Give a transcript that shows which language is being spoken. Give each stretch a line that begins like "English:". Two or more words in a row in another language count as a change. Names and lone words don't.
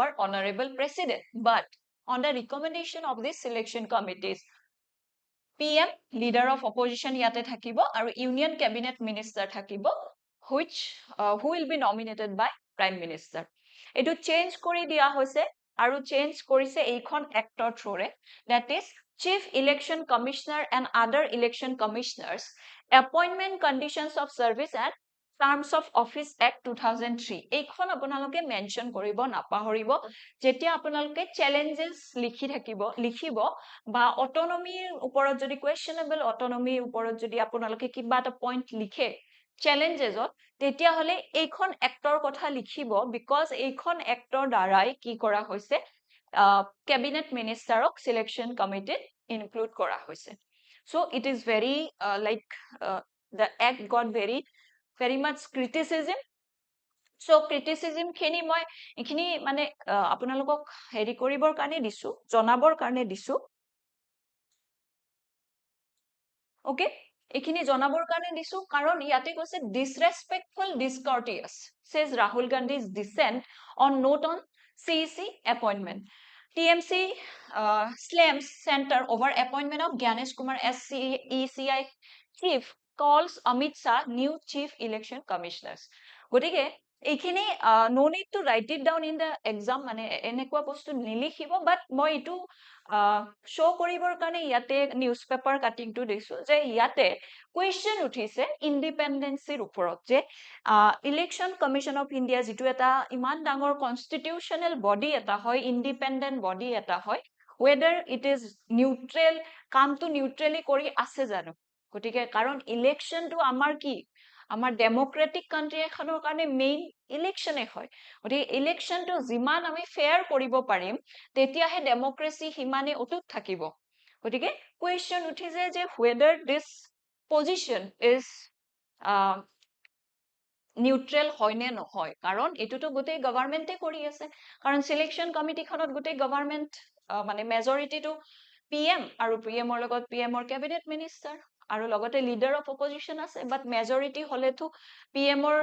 English: honorable president but on the recommendation of this selection committees PM leader of opposition
Assamese: ইয়াতে থাকিব আৰু
English: union cabinet minister থাকিব which who will be nominated by prime minister এইটো চেঞ্জ
Assamese: কৰি দিয়া হৈছে আৰু চেঞ্জ কৰিছে এইখন এক্টৰ থ্ৰুৰে
English: that is chief election commissioner and other election commissioners appointment conditions of service and terms of office act
Assamese: 2003 এইখন আপোনালোকে মেনশন কৰিব নাপাহৰিব যেতিয়া আপোনালোকে challenges লিখিব বা অটোনমিৰ ওপৰত যদি
English: questionable autonomy
Assamese: ওপৰত যদি আপোনালোকে কিবা এটা পইণ্ট লিখে challengesত তেতিয়া হলে এইখন এক্টৰ কথা লিখিব because এইখন এক্টৰ দ্বাৰাই কি কৰা হৈছে
English: cabinet ministerক selection committee include
Assamese: কৰা হৈছে
English: so it is very the act got very much criticism so criticism
Assamese: খিনি মই এখিনি মানে আপোনালোকক হেৰি কৰিবৰ কাৰণে দিছো জনাবৰ কাৰণে দিছো
English: okay
Assamese: এখিনি জনাবৰ কাৰণে দিছো কাৰণ ইয়াতে কৈছে
English: disrespectful discourteous says Rahul Gandhi's dissent on note on CEC appointment TMC slams center over appointment of Gyanesh Kumar as ECI chief calls Amit Shah new chief election commissioners
Assamese: গতিকে এইখিনি
English: no need to write it down in the exam
Assamese: মানে এনেকুৱা বস্তু নিলিখিব
English: but
Assamese: মই ইটো
English: show
Assamese: কৰিবৰ কাৰণে ইয়াতে
English: newspaper cutting
Assamese: টো দিছো যে ইয়াতে question উঠিছে independencyৰ ওপৰত যে
English: election commission of India
Assamese: যিটো এটা ইমান ডাঙৰ
English: constitutional body
Assamese: এটা হয়
English: independent body
Assamese: এটা হয়
English: whether it is neutral
Assamese: কামটো neutrally কৰি আছে জানো গতিকে কাৰণ election টো আমাৰ কি আমাৰ
English: democratic country
Assamese: এখনৰ কাৰণে
English: main election
Assamese: হয় গতিকে ইলেকশনটো যিমান আমি ফেয়াৰ কৰিব পাৰিম তেতিয়াহে ডেমোক্ৰেসি হিমানে অটুট থাকিব গতিকে কোৱেশ্চন উঠিছে যে
English: whether this position is
Assamese: নিউট্ৰেল হয় নে নহয় কাৰণ এটোটো গোটেই গভৰ্নমেন্টে কৰি আছে কাৰণ
English: selection committee
Assamese: গোটেই গভৰ্নমেন্ট মানে মেজৰিটিটো PM আৰু PM ৰ লগত PM ৰ
English: cabinet minister
Assamese: আৰু লগতে
English: leader of opposition
Assamese: আছে
English: but majority
Assamese: হলেতো PM ৰ